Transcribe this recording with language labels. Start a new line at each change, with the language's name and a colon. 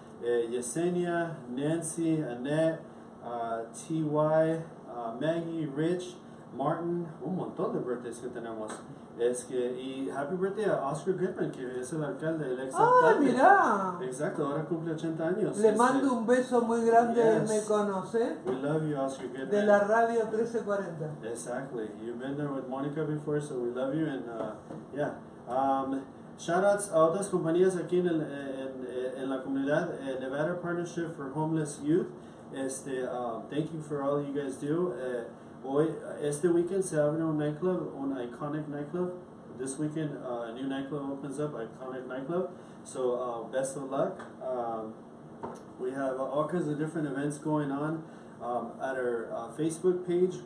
Spanish: Yesenia, Nancy, Annette, T.Y., Maggie, Rich, Martin, un montón de birthdays que tenemos. Y happy birthday a Oscar Goodman, que es el alcalde, el ex alcalde. ¡Ah, mirá! Exacto, ahora cumple 80 años. Le mando un beso muy grande,
English: yes.
Spanish: Él me conoce.
English: We love you, Oscar Goodman.
Spanish: De la radio 1340.
English: Exactly. You've been there with Monica before, so we love you. And yeah.
Spanish: Shoutouts a otras compañías aquí en la comunidad.
English: Nevada Partnership for Homeless Youth. Thank you for all you guys do.
Spanish: Este weekend se abre un nightclub, un iconic nightclub. This weekend, a new nightclub opens up, iconic nightclub.
English: So best of luck. We have all kinds of different events going on at our Facebook page.